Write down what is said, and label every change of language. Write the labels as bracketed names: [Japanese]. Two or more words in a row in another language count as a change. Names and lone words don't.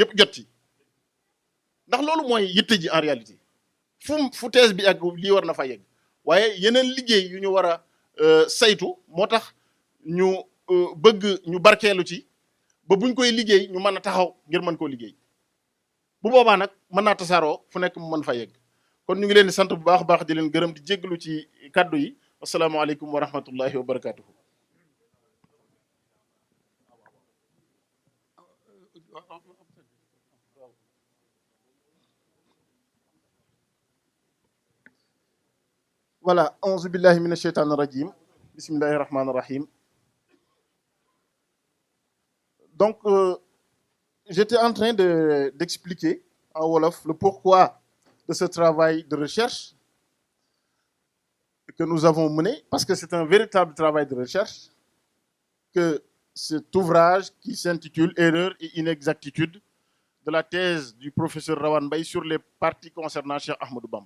[Wolof] yëpp jot ci ndax loolu mooy yitte ji [French] en réalité [Wolof] fu thèse bi ak lii war na fa yegg waaye yeneen liggéey yu ñu war a saytu moo tax ñu bëgg ñu barkeelu ci ba buñ koy liggéey ñu mën a taxaw ngir mën koo liggéey bu boobaa nag mën naa tasaaroo fu nekk mu mën fa yegg kon ñu ngi leen di sant bu baax a baax di leen gërëm di jéggalu ci kaddu yi [Arabic] السلام عليكم ورحمة الله وبركاته. Voilà, أعوذ بالله من الشيطان الرجيم. بسم الله الرحمن الرحيم. [French] Donc, j'étais en train d'expliquer en wolof le pourquoi de ce travail de recherche que nous avons mené, parce que c'est un véritable travail de recherche, que cet ouvrage qui s'intitule Erreurs et inexactitudes de la thèse du professeur Rawane Mbaye sur les parties concernant Cheikh Ahmadou Bamba.